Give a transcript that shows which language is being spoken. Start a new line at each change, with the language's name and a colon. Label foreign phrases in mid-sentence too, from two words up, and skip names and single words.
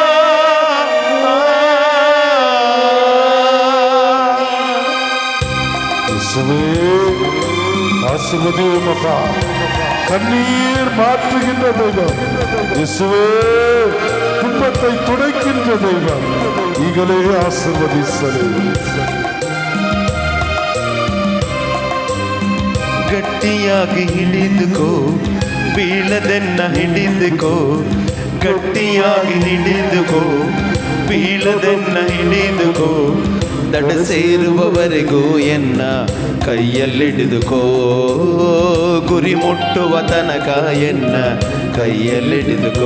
Tamil: ஆசீர்வதியும் அப்பா. கண்ணீர் மாற்றுகின்ற தெய்வம் இயேசுவே, துன்பத்தை துடைக்கின்ற தெய்வம்
Kannada: ಈಗಲೇ ಆಶೀರ್ವದಿಸಲಿ. ಗಟ್ಟಿಯಾಗಿ ಹಿಡಿದುಕೋ, ಬೀಳದನ್ನ ಹಿಡಿದುಕೋ, ಗಟ್ಟಿಯಾಗಿ ಹಿಡಿದುಕೋ, ಬೀಳದನ್ನ ಹಿಡಿದುಕೋ, ದಡ ಸೇರುವವರೆಗೂ ಎನ್ನ ಕೈಯಲ್ಲಿಡಿದುಕೋ, ಗುರಿ ಮುಟ್ಟುವ ತನಕ ಎನ್ನ ಕೈಯಲ್ಲಿಡಿದುಕೋ.